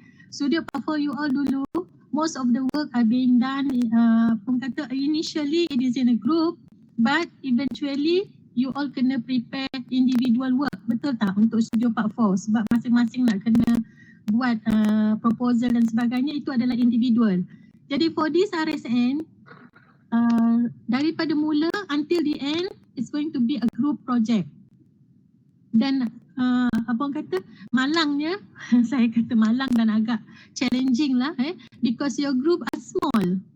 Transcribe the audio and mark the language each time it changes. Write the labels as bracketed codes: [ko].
[en] Studio Part 4 you all dulu, most of the work are being done initially it is in a group, but eventually you all kena prepare individual work. [ms] Betul tak untuk studio Part 4? Sebab masing-masing nak kena buat proposal dan sebagainya, itu adalah individual. [en] Jadi for this RSN, [ms] daripada mula [en] until the end, it's going to be a group project. [ms] Dan malangnya, saya kata malang dan agak challenging lah [en] because your group are small.